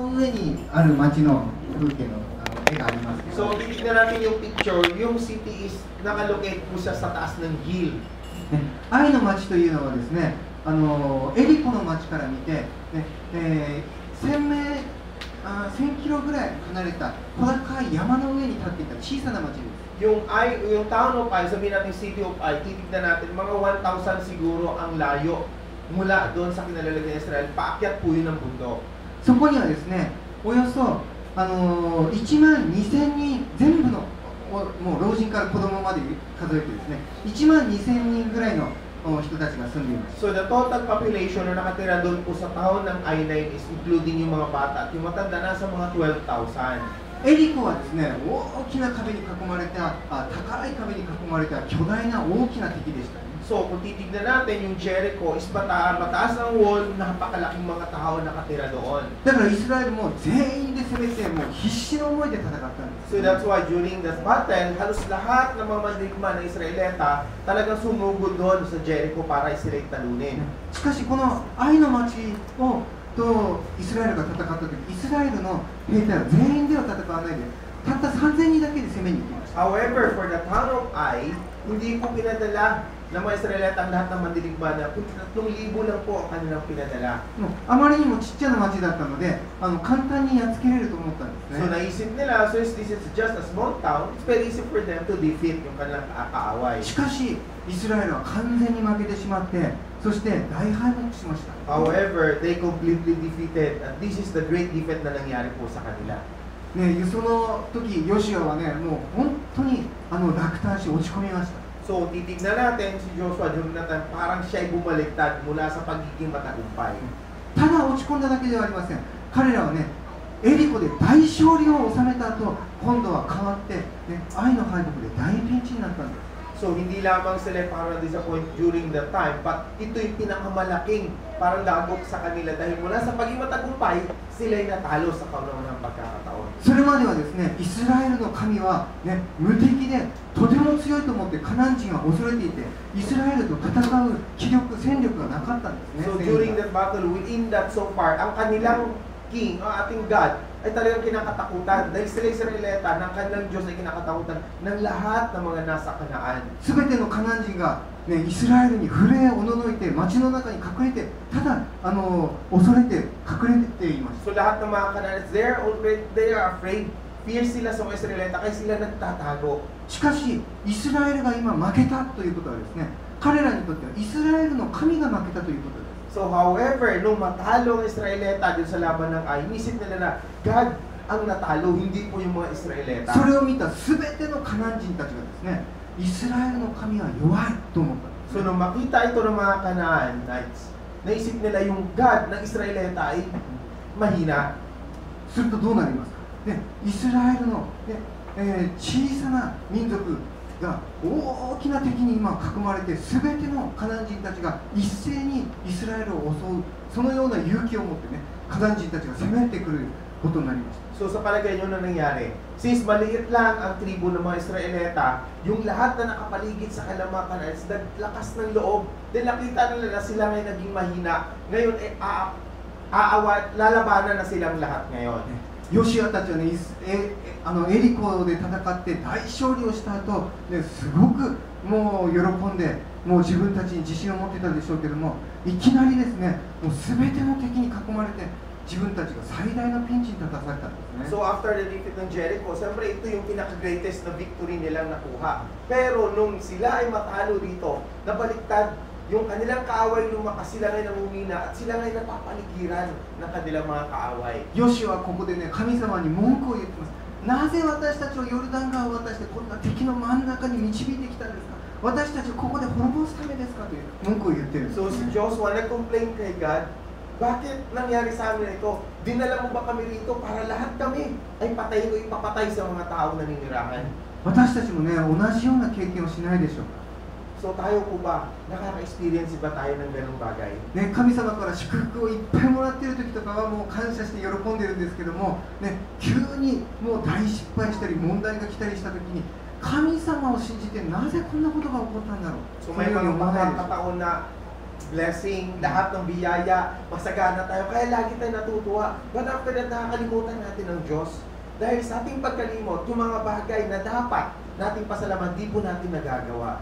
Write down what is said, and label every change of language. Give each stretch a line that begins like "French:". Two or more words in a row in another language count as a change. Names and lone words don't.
Japanese: 上にある町の風景の絵がありますけど、
Filipino: So, titignan natin yung picture, yung
English: city is
Filipino: nakalocate po siya sa taas ng hill.
Japanese: ね、愛の町というのはですね、エリコの町から見て、ね1000キロぐらい離れた小高い山の上に立っていた小さな町です。
Filipino: Yung
English: town of Ai,
Filipino: sabihin natin
English: city of Ai,
Filipino: titignan natin, mga 1,000 siguro ang layo mula doon sa kinalalagyan ng Israel, paakyat po yun ng bundok.
Japanese: そこにはですね、およそ12000人、全部のもう老人から子供まで数えてですね、12000人ぐらいの人たちが住んでいます。
Filipino: So
English: the total population
Filipino: na nakatira doon po sa town ng Ai
English: is including
Filipino: yung mga bata at yung matanda nasa mga 12,000.
Japanese: エリコはですね、大きな壁に囲まれた、高い壁に囲まれた巨大な大きな敵でしたね。
Filipino: So kung titignan natin yung Jericho is mataas ang wall, napakalaking mga tao nakatira doon.
Japanese: だからイスラエルも全員で攻めて、もう必死の思いで戦ったんです。
English: So that's why during that battle,
Filipino: halos lahat ng mga mandirigma ng Israelita talagang sumugod doon sa Jericho para Israel talunin.
Japanese: しかしこの愛の町をとイスラエルが戦った時、イスラエルの兵隊は全員では戦わないで、たった3000人だけで攻めに行きました。
English: However, for the town of Ai,
Filipino: hindi po pinadala ng mga Israelita ang lahat ng mandirigma na 3,000 lang po ang kanilang pinadala.
Japanese: あまりにもちっちゃな町だったので、簡単にやっつけれると思ったんです So ね。
Filipino: naisip nila,
English: so this is just a small town, it's very easy for them to defeat
Filipino: yung kanilang kaaway.
Japanese: しかしイスラエルは完全に負けてしまって、そして大敗北しました。
English: However, they completely defeated, and this is the great defeat
Filipino: na nangyari po sa kanila.
Japanese: ね、その時ヨシュアはね、もう本当に落胆し落ち込みました。
Filipino: So, titignan natin si Joshua, Jonathan, parang siya'y bumaliktad mula sa pagiging matagumpay.
Japanese: ただ落ち込んだだけではありません。彼らはね、エリコで大勝利を収めた後、今度は変わって、ね、愛の敗北で大ピンチになったんです。
Filipino: So, hindi lamang sila parang disappoint
English: during that time,
Filipino: but ito yung pinakamalaking parang dagok sa kanila dahil mula sa pagiging matagumpay, sila'y natalo sa kaunang pagkakataon.
Japanese: それまではですね、イスラエルの神は、ね、無敵でとても強いと思ってカナン人は恐れていて、イスラエルと戦う気力、戦力がなかったんですね。
English: So, during that battle, within that so far,
Filipino: ang kanilang king, ang ating God, ay talagang kinakatakutan dahil sila Israelita ng kanilang Diyos ay kinakatakutan ng lahat ng mga nasa Kanaan.
Japanese: すべてのカナン人が、ね、イスラエルに震えおののいて、町の中に隠れて、ただ恐れて隠れていました。
Filipino: So lahat ng mga Kanaanites,
English: they are afraid.
Filipino: Fear sila sa mga Israelita kaya sila nagtatago.
Japanese: しかし、イスラエルが今負けたということはですね、彼らにとってはイスラエルの神が負けたということです。
English: So however,
Filipino: nung matalo ang Israelita dun sa laban ng Ai, inisip nila na God ang natalo, hindi po yung mga Israelita.
Japanese: それを見たすべてのカナン人たちがですね、イスラエルの神は弱いと思ったんです。
Filipino: So nung makita ito ng mga Canaanites, naisip nila yung God ng Israelita ay mahina.
Japanese: するとどうなりますか、ね、イスラエルの、小さな民族が大きな敵に今囲まれて、すべてのカナン人たちが一斉にイスラエルを襲う、そのような勇気を持ってね、カナン人たちが攻めてくることになりました。
Filipino: So sa palagay nyo na nangyari, since maliit lang ang tribo ng mga Israelita, yung lahat na nakapaligid sa kanilang mga Canaanites, naglakas ng loob, dahil nakita nila na sila ngayon naging mahina, ngayon lalabanan na silang lahat ngayon.
Japanese: ヨシュアたちはね、エリコで戦って大勝利をした後、ね、すごくもう喜んで、もう自分たちに自信を持ってたでしょうけども、いきなりですね、もう全ての敵に囲まれて、自分たちが最大のピンチに立たされたんですね。
English: So after the defeat
Filipino: ng Jericho, siyempre ito yung pinaka-greatest na victory nilang nakuha. Pero nung sila ay matalo rito, nabaliktad, yung kanilang kaaway lumakas, sila ngayon nangungina at sila ngayon napapaligiran ng kanilang mga kaaway.
Japanese: ヨシュはここでね、神様に文句を言ってます。なぜ私たちをヨルダン川を渡してこんな敵の真ん中に導いてきたんですか。私たちをここで滅ぼすためですかという文句を言ってるんです、ね。
Filipino: So si Joshua nag-complain kay God, bakit nangyari sa amin ito? Dinala mo ba kami rito para lahat kami ay patayin o ipapatay sa mga taong naninirahan?
Japanese: 私たちもね、同じような経験をしないでしょうか。
Filipino: So tayo po ba, nakaka-experience ba tayo ng ganung bagay?
Japanese: ね、神様から祝福をいっぱいもらっている時とかはもう感謝して喜んでるんですけども、ね、急にもう大失敗したり問題が来たりした時に、神様を信じてなぜこんなことが起こったんだろう。
Filipino: So may mga pagkakataon na blessing, lahat ng biyaya, masagana tayo. Kaya lagi tayo natutuwa.
English: But after that,
Filipino: nakakalimutan natin ang Diyos. Dahil sa ating pagkalimot, yung mga bagay na dapat nating pasalamat, di po natin nagagawa.